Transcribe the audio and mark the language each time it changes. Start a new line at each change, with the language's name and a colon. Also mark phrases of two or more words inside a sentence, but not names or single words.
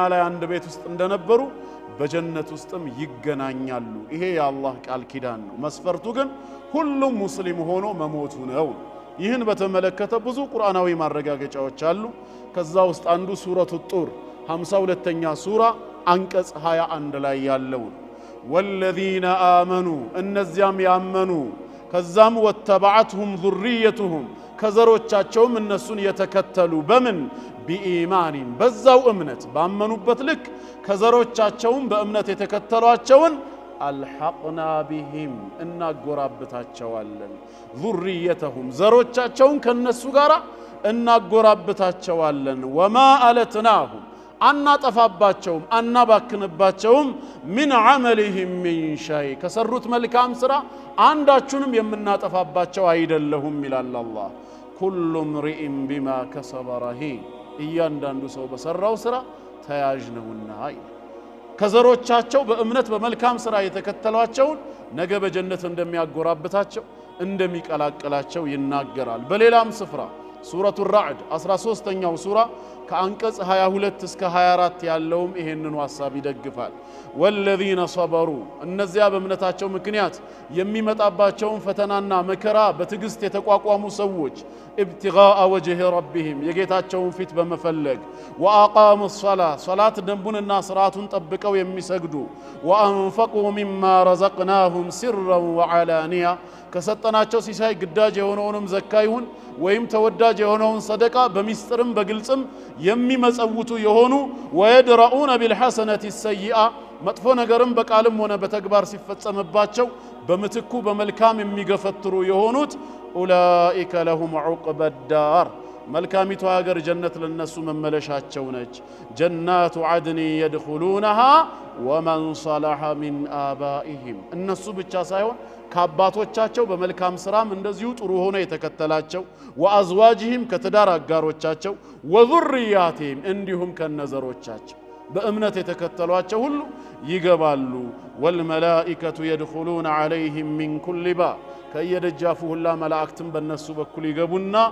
Amharic: ላይ አንድ ቤት ውስጥ እንደነበሩ በጀነት ውስጥም ይገናኛሉ ይሄ የአላህ ቃል ኪዳን ነው መስፈርቱ ግን ሁሉም ሙስሊም ሆኖ መሞቱ ነው ይህን በተመለከተ ብዙ ቁርአናዊ ማረጋገጫዎች አሉ ከዛ ውስጥ አንዱ ሱረቱ ጡር 52ኛ ሱራ አንቀጽ 21 ላይ ያለው
Arabic: والذين آمنوا
Amharic: እነዚያም ያመኑ ከዛም
Arabic: واتبعتهم ذريتهم
Amharic: ከዘሮቻቸውም እነሱን የተከተሉ በምን بإيمان በዛው እምነት ባመኑበት ልክ ከዘሮቻቸውም በእምነት የተከተሏቸውን
Arabic: الحقنا بهم
Amharic: እናጎራብታቸዋለን ذريتهم ዘሮቻቸውን ከነሱ ጋር እናጎራብታቸዋለን
Arabic: وما ألتناهم
Amharic: አናጠፋባቸውም አናባክንባቸውም
Arabic: من عملهم من شيء
Amharic: ከሰሩት መልካም ስራ አንዳችሁንም የምናጠፋባቸው አይደለሁም ይላል አላህ
Arabic: كل امرئ بما كسب رهين
Amharic: እያንዳንዱ ሰው በሰራው ስራ ተያዥ ነውና ከዘሮቻቸው በእምነት በመልካም ስራ የተከተሏቸው ነገ በጀነት እንደሚያጎራብታቸው እንደሚቀላቀላቸው ይናገራል በሌላም ስፍራ ሱረቱ الرعد 13ኛው ሱራ ከአንቀጽ 22 እስከ 24 ያለውም ይሄንኑ ሐሳብ ይደግፋል
Arabic: والذين صبروا
Amharic: እነዚያ በእምነታቸው ምክንያት የሚመጣባቸውን ፈተናና መከራ በትግስት የተቋቋሙ ሰዎች
Arabic: ابتغاء وجه ربهم
Amharic: የጌታቸውን ፊት በመፈለግ
Arabic: واقاموا الصلاه صلاه
Amharic: ደንቡንና ስርዓቱን ጠብቀው የሚሰግዱ
Arabic: وانفقوا مما رزقناهم سرا وعلانيا
Amharic: ከሰጠናቸው ሲሳይ ግዳጅ የሆነውንም ዘካ ይሁን ወይም ተወዳጅ የሆነውን ሰደቃ በሚስጥርም በግልጽም የሚመጸውቱ የሆኑ
Arabic: ويدرؤون بالحسنه السيئه
Amharic: መጥፎ ነገርም በቃልም ሆነ በተግባር ሲፈጸምባቸው በመትኩ በመልካም የሚገፈትሩ የሆኑት
Arabic: أولئك لهم عقبى الدار
Amharic: መልካሚቱ ሀገር ጀነት ለነሱ መመለሻቸው ነች
Arabic: جنات عدن يدخلونها ومن صلح من آبائهم
Amharic: እነሱ ብቻ ሳይሆን ከአባቶቻቸው በመልካም ስራም እንደዚሁ ጥሩ ሆነ የተከተላቸው ወአዝዋጅሂም ከትዳር አጋሮቻቸው ወዙርያቲሂም እንዲሁም ከነዘሮቻቸው በእምነት የተከተሏቸው ሁሉ ይገባሉ
Arabic: والملائكة يدخلون عليهم من كل باب
Amharic: ከየደጃፉ ሁላ መላእክትም በእነሱ በኩል ይገቡና